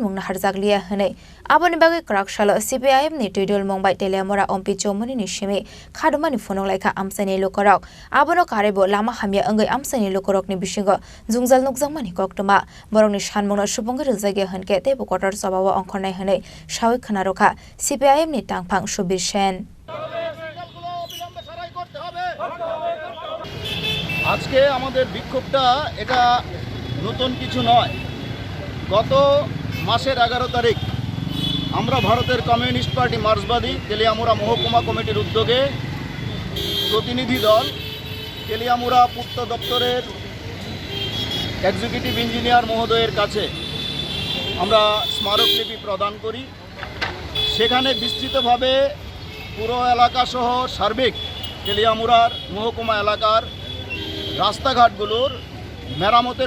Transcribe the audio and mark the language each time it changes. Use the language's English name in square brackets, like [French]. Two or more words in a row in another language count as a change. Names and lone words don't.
[Kok Borok] mungna harjaglia hne aboni bagi krakshala CPIM ni tidul mumbai telemora ompi chomuni ni shimi khadumani phonok laika amsani lokorok abono karebo lama hamya angai amsani lokorok ni bishingo jungjal nukjangmani koktuma borongni sanmungna subonga rujagya hnke tebo kotor sabawa ongkhonai hne sawi khanaroka CPIM ni tangphang Subir Shen [Bangla] আজকে আমাদের বিক্ষোভটা এটা নতুন কিছু নয় গত মাসের 11 তারিখ আমরা ভারতের কমিউনিস্ট পার্টি মার্ক্সবাদী তেলিয়ামুড়া মহকুমা কমিটির উদ্যোগে প্রতিনিধি দল তেলিয়ামুড়া পূর্ত দপ্তরের এক্সিকিউটিভ ইঞ্জিনিয়ার মহোদয়ের কাছে আমরা স্মারকলিপি প্রদান করি সেখানে বিস্তৃতভাবে পুরো এলাকা সহ সার্বিক তেলিয়ামুড়ার মহকুমা এলাকার রাস্তাঘাটগুলোর মেরামতের